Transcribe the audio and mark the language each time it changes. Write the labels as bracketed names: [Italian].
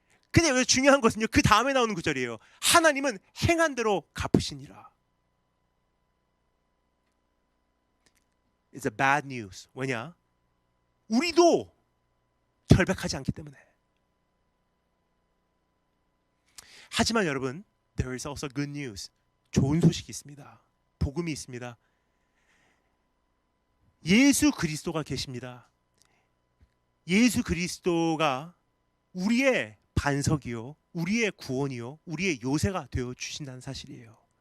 [Korean] 근데 여기서 중요한 것은요, 그 다음에 나오는 구절이에요. 하나님은 행한 대로 갚으시니라. [English] It's a bad news. [Korean] 왜냐? 우리도 결백하지 않기 때문에. 하지만 여러분, [English] there is also good news. [Korean] 좋은 소식이 있습니다. 복음이 있습니다. 예수 그리스도가 계십니다. 예수 그리스도가 우리의 반석이요, 우리의 구원이요, 우리의 요새가 되어 주신다는 사실이에요.